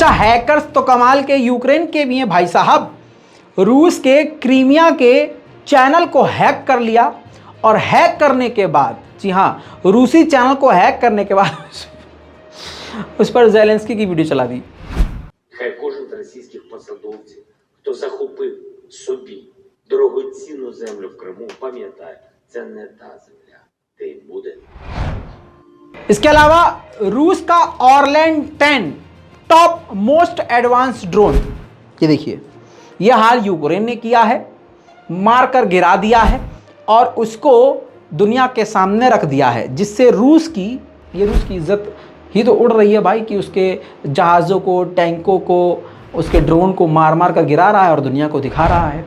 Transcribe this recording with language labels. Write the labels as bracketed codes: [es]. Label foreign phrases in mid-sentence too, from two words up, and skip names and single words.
[hi] हैकर्स तो कमाल के यूक्रेन के भी हैं भाई साहब। रूस के क्रीमिया के चैनल को हैक कर लिया और हैक करने के बाद, जी हाँ, रूसी चैनल को हैक करने के बाद उस पर ज़ेलेंस्की की वीडियो चला दी। [uk] Хай кожен з російських посадовців, хто захопив собі дорогоцінну землю в Криму, пам'ятає, це не та земля, де й буде. [hi] इसके अलावा रूस का ऑरलैंड 10 [en] top most advance drone, [hi] ये देखिए, यह हाल यूक्रेन ने किया है, मारकर गिरा दिया है और उसको दुनिया के सामने रख दिया है, जिससे रूस की इज्जत ही तो उड़ रही है भाई, कि उसके जहाज़ों को, टैंकों को, उसके ड्रोन को मार मार कर गिरा रहा है और दुनिया को दिखा रहा है।